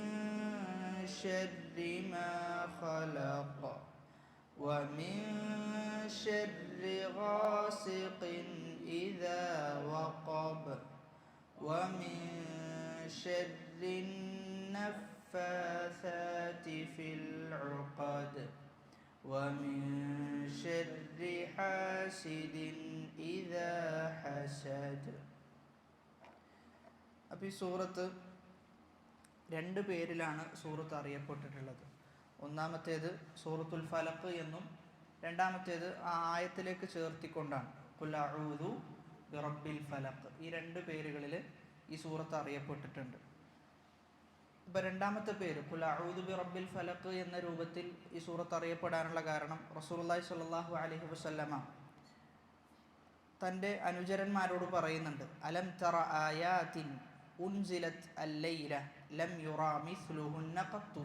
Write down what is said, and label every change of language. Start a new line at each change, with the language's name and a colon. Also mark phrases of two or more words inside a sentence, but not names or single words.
Arabic: شر ما خلق ومن شر غاسق إذا وقب ومن شر النفاثات في العقد ومن شر حاسد إذا حسد.
Malayalam: അപ്പോൾ ഈ സൂറത്ത് രണ്ട് പേരിലാണ് സൂറത്ത് അറിയപ്പെട്ടിട്ടുള്ളത്. ഒന്നാമത്തേത് സൂറത്തുൽ ഫലഖ് എന്നും രണ്ടാമത്തേത് ആ ആയത്തിലേക്ക് ചേർത്തിക്കൊണ്ടാണ്
Arabic: قل أعوذ برب الفلق.
Malayalam: ഈ രണ്ട് പേരുകളിൽ ഈ സൂറത്ത് അറിയപ്പെട്ടിട്ടുണ്ട്. ഇപ്പോൾ രണ്ടാമത്തെ പേര്
Arabic: قل أعوذ برب الفلق
Malayalam: എന്ന രൂപത്തിൽ ഈ സൂറത്ത് അറിയപ്പെടാനുള്ള കാരണം റസൂലുള്ളാഹി
Arabic: صلى الله عليه وسلم
Malayalam: തൻ്റെ അനുചരന്മാരോട് പറയുന്നുണ്ട്,
Arabic: ألم تر آيات أنزلت الليلة لم ير مثلهن قط.